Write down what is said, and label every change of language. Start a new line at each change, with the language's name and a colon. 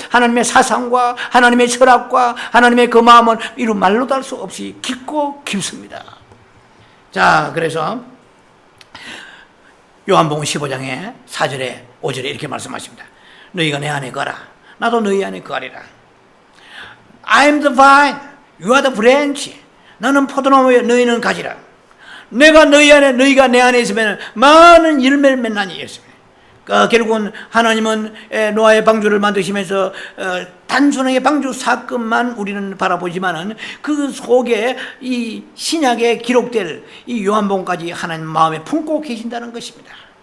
Korean: 하나님의 사상과 하나님의 철학과 하나님의 그 마음은 이루 말로도 할 수 없이 깊고 깊습니다. 자, 그래서 요한복음 15장에 4절에 5절에 이렇게 말씀하십니다. 너희가 내 안에 거하라, 나도 너희 안에 거하리라.
English: I am the vine, you are the branch.
Korean: 나는 포도나무에 너희는 가지라. 내가 너희 안에, 너희가 내 안에 있으면 많은 열매를 맺나니 이랬습니다. 결국은 하나님은 노아의 방주를 만드시면서 단순하게 방주 사건만 우리는 바라보지만은 그 속에 이 신약에 기록될 이 요한복음까지 하나님 마음에 품고 계신다는 것입니다.